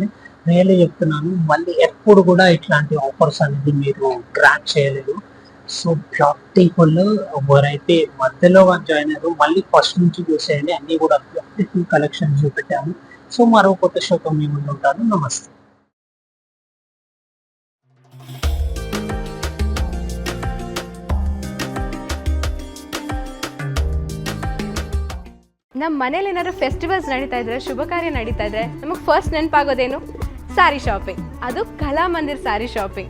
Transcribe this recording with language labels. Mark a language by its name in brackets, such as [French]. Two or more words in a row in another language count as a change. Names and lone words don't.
[Telugu] రియల్లీ చెప్తున్నాను, మళ్ళీ ఎప్పుడు కూడా ఇట్లాంటి ఆఫర్స్ అనేది మీరు గ్రాప్ చేయలేదు. [English] so beautiful. [Telugu] ఎవరైతే మధ్యలో జాయిన్ అయ్యారో మళ్ళీ ఫస్ట్ నుంచి చూసేయండి, అన్ని కూడా [English] beautiful collection [Telugu] చూపెట్టాము. సో మరో కొత్త షోతో మీ ముందు ఉంటాను. నమస్తే. [Kannada] ನಮ್ಮ ಮನೇಲಿ ಏನಾದ್ರು ಫೆಸ್ಟಿವಲ್ಸ್ ನಡೀತಾ ಇದ್ರೆ, ಶುಭ ಕಾರ್ಯ ನಡೀತಾ ಇದ್ರೆ ನಮಗೆ ಫಸ್ಟ್ ನೆನಪಾಗೋದೇನು? [English] saree shopping. ಅದು ಕಲಾಮಂದಿರ್ saree shopping.